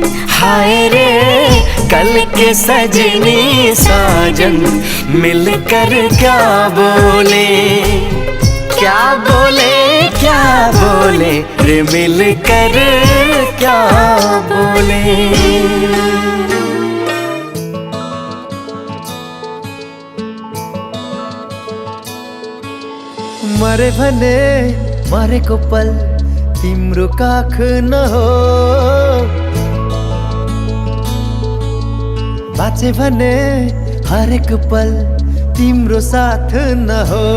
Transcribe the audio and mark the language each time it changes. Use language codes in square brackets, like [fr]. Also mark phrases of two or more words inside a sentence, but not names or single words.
[hi] हाय रे कल के सजनी साजन, मिलकर क्या बोले क्या बोले क्या बोले रे, मिलकर क्या बोले। [ne] मरे भने मरेको पल तिम्रो काख न हो, बाँचे भने हरेक पल तिम्रो साथ न हो।